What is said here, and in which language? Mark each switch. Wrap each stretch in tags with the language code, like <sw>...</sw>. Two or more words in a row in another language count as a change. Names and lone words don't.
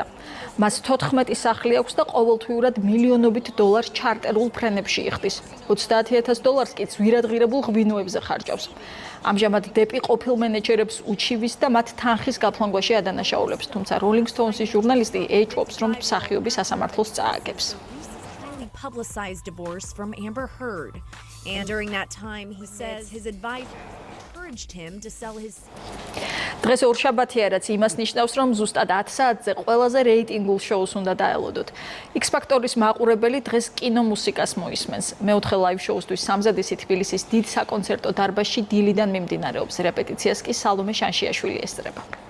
<ka>მას 14 სახლი აქვს და ყოველთვიურად მილიონობით $, ჩარტერულ ფრენებში იხდის. $30,000 კი ძვირადღირებულ ღვინოებზე ხარჯავს. ამჟამად დები ყოფილ მენეჯერებს უჩივის და მათ თანხის გაფლანგვაში ადანაშაულებს, თუმცა Rolling Stones-ის ჟურნალისტი ეჭვობს, რომ მსახიობი სასამართლოს წააგებს.</ka> <en>Publicized divorce from Amber Heard, and during that time he says his advisor encouraged him to sell his.</en> <ka>დღეს ორშაბათია, რაც იმას ნიშნავს, რომ ზუსტად 10 საათზე ყველაზე რეიტინგულ შოუს უნდა დაელოდოთ. X-Factor-ის მაყურებელი დღეს კინომუსიკას მოისმენს. მეოთხე ლაივ შოუსთვის სამზადისი თბილისის დიდ საკონცერტო დარბაზში დილიდან მიმდინარეობს. რეპეტიციას კი სალომე შანშიაშვილი ესწრება.</ka>